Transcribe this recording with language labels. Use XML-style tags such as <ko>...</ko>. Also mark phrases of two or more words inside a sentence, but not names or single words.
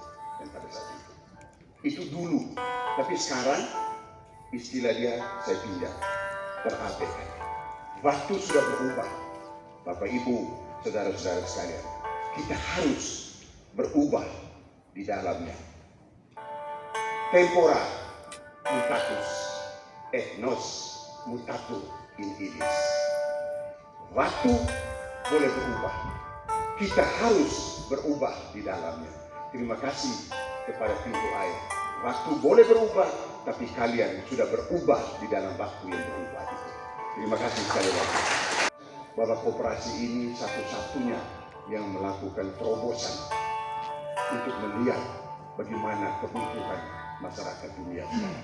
<id>Dan pada saat itu dulu. Tapi sekarang istilah dia saya pinjam, terabaikan. Waktu sudah berubah, Bapak Ibu, saudara-saudara sekalian. Kita harus berubah di dalamnya.</id> <la>Tempora mutatus, ethnos mutatur in illis.</la> <id>Waktu boleh berubah, kita harus berubah di dalamnya. Terima kasih kepada pintu air. Waktu boleh berubah, tapi kalian sudah berubah di dalam waktu yang berubah itu. Terima kasih sekali lagi. Bahwa koperasi ini satu-satunya yang melakukan terobosan untuk melihat bagaimana kebutuhan masyarakat dunia.</id>